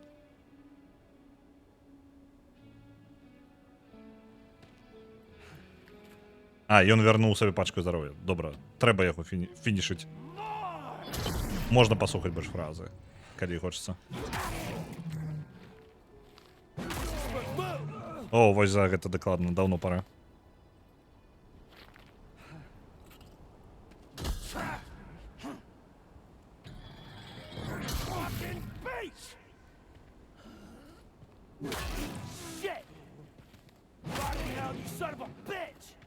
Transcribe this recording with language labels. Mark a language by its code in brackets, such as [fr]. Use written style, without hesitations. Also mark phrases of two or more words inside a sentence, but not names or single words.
[be] Ён вярнуў сабе пачку здароўя. Добра, трэба яго фінішыць. Можна паслухаць больш фразы, калі хочацца. О, вось за гэта дакладна, даўно пара. [en] Shit! Fucking hell, you son of a bitch!